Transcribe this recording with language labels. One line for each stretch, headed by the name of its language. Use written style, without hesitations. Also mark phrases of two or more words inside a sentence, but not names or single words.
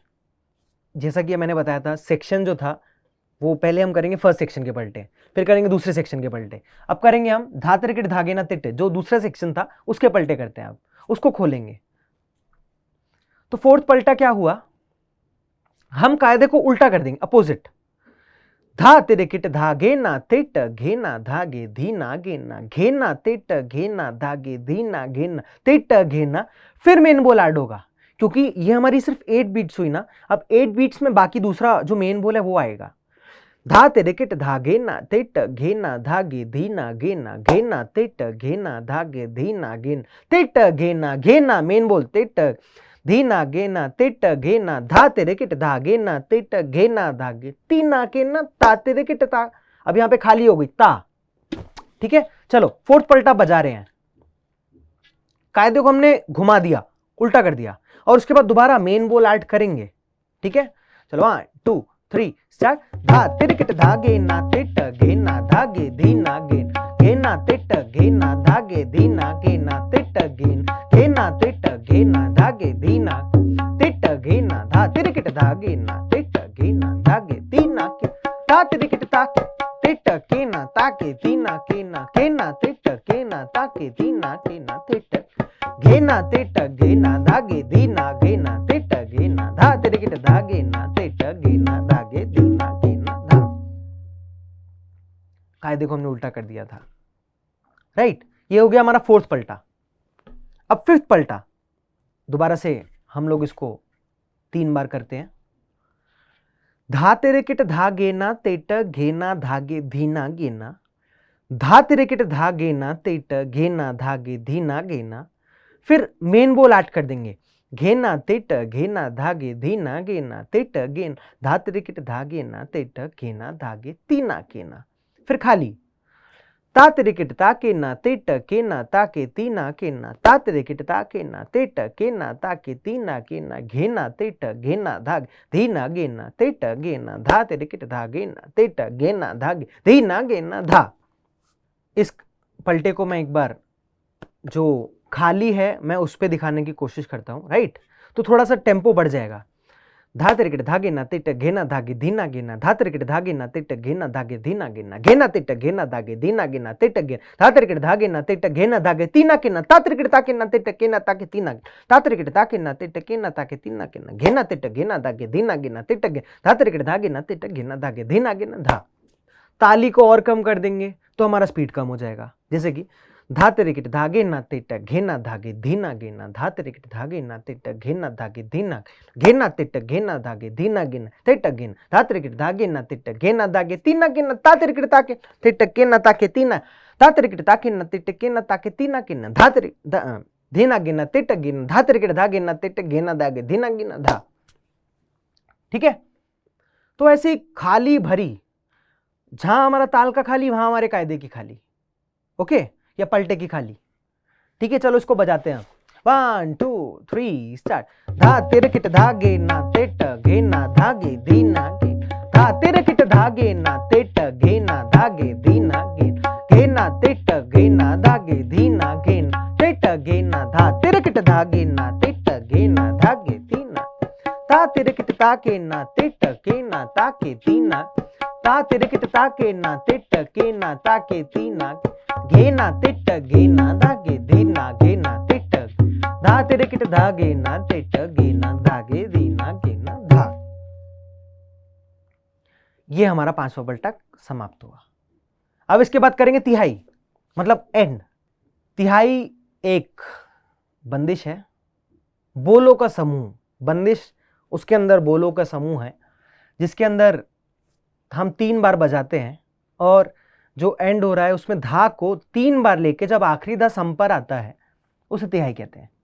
Hindi: जैसा कि मैंने बताया था, सेक्शन जो था वो पहले हम करेंगे
English: first section
Hindi: के पलटे, फिर करेंगे दूसरे सेक्शन के पलटे। अब करेंगे हम धा त्रिकट धागे ना तिट्टे, जो दूसरा सेक्शन था उसके पलटे करते हैं, अब उसको खोलेंगे। तो फोर्थ पलटा क्या हुआ, हम कायदे को उल्टा कर देंगे, अपोजिट। धा तिरकिट धागे ना तिट घेना धागे धीना घेना, घेना तिट घेना धागे धीना घेना तिट घेना, फिर मेन बोल ऐड होगा, क्योंकि ये हमारी सिर्फ 8 बीट्स हुई ना। अब 8 बीट्स में बाकी दूसरा जो मेन बोल है वो आएगा। धा तिरकिट धागे ना तिट घेना धागे धीना घेना, घेना तिट घेना धागे धीना घेना तिट घेना, घेना मेन बोल तिट धीना घेना तिट घेना, धा तिरकिट धागे ना तिट घेना धागे तीना घेना ता तिरकिट ता। अब यहां पे खाली हो गई ता। ठीक है, चलो फोर्थ पलटा बजा रहे हैं, कायदे को हमने घुमा दिया, उल्टा कर दिया, और उसके बाद दोबारा मेन बोल ऐड करेंगे। ठीक है, चलो 1 2 3 स्टार्ट। धा तिरकिट धागे ना तिट घेना धागे धीना घेन, घेना तिट घेना धागे धीना घेना तिट घेन, घेना तिट घेना धागे धीना तिट घेना, धा तिरकिट धागे ना तिट घेना धागे धीना के, धा तिरकिट ताके तिट केना ताके धीना केना, केना तिट केना ताके धीना केना तिट घेना तिट घेना धागे धीना घेना तिट घेना, धा तिरकिट धागे ना तिट घेना धागे धीना घेना धा। कायदे को हमने उल्टा कर दिया था, राइट। ये हो गया हमारा फोर्थ पलटा। अब फिफ्थ पलटा दोबारा से हम लोग इसको 3 बार करते हैं। धा तिरकिट धागे ना तिट घेना धागे धीना घेना, धा तिरकिट धागे ना तिट घेना धागे धीना घेना, फिर मेन बोल ऐड कर देंगे, घेना तिट घेना धागे धीना घेना तिट घेन, धा तिरकिट धागे ना तिट घेना धागे तीना घेना, फिर खाली ता तिरकिट ताके ना तिट केना ताके तीना केना, ता तिरकिट ताके ना तिट केना ताके तीना केना, घेना तिट घेना धागे धीना घेना तिट घेना, धा तिरकिट धागे ना तिट घेना धागे धीना घेना धा। इस पलटे को मैं एक बार जो खाली है मैं उस पर दिखाने की कोशिश करता हूं, राइट। तो थोड़ा सा टेम्पो बढ़ जाएगा। धा तिरकिट धागे ना तिट घेना धागे धीना घेना, धा तिरकिट धागे ना तिट घेना धागे धीना घेना, घेना तिट घेना धागे धीना घेना तिट घेना, धा तिरकिट धागे ना तिट घेना धागे तीना केना, ता तिरकिट ताके ना तिट केना ताके तीना, ता तिरकिट ताके ना तिट केना ताके तीना केना, घेना तिट घेना धागे धीना घेना तिट घेना, धा तिरकिट धागे ना तिट घेना धागे धीना घेना धा। ताली को और कम कर देंगे तो हमारा स्पीड कम हो जाएगा, जैसे कि धा तिरकिट धागे ना तिट घेना धागे धीना घेना, धा तिरकिट धागे ना तिट घेना धागे धीना, घेना तिट घेना धागे धीना घेना तिट घेना, धा तिरकिट धागे ना तिट घेना धागे तीना घेना, ता तिरकिट ताके तिट केना ताके तीना, ता तिरकिट ताके ना तिट केना ताके तीना केना, धा तिरकिट धीना घेना तिट घेना, धा तिरकिट धागे ना तिट घेना धागे धीना घेना धा। ठीक है, तो ऐसी खाली भरी, जहां हमारा ताल का खाली वहां हमारे कायदे की खाली, ओके, या पलटे की खाली। ठीक है, चलो इसको बजाते हैं। 1 2 3 स्टार्ट। धा तिरकिट धागे ना तिट घेना धागे धीना घेन, धा तिरकिट धागे ना तिट घेना धागे धीना घेन, घेना तिट घेना धागे धीना घेन तिट घेना, धा तिरकिट धागे ना तिट घेना धागे धीना, ता तिरकिट ताके ना तिट केना ताके तीना, ता तिरकिट ताके ना तिट केना ताके तीना, घेना तिट घेना धागे धीना घेना तिट, धा तिरकिट धागे ना तिट घेना धागे धीना घेना धा। ये हमारा 5वां पलटा समाप्त हुआ। अब इसके बाद करेंगे तिहाई, मतलब एंड। तिहाई एक बंदिश है, बोलों का समूह, बंदिश उसके अंदर बोलों का समूह है, जिसके अंदर हम 3 बार बजाते हैं, और जो एंड हो रहा है उसमें धा को 3 बार लेके जब आखिरी धा सम पर आता है उसे तिहाई कहते हैं।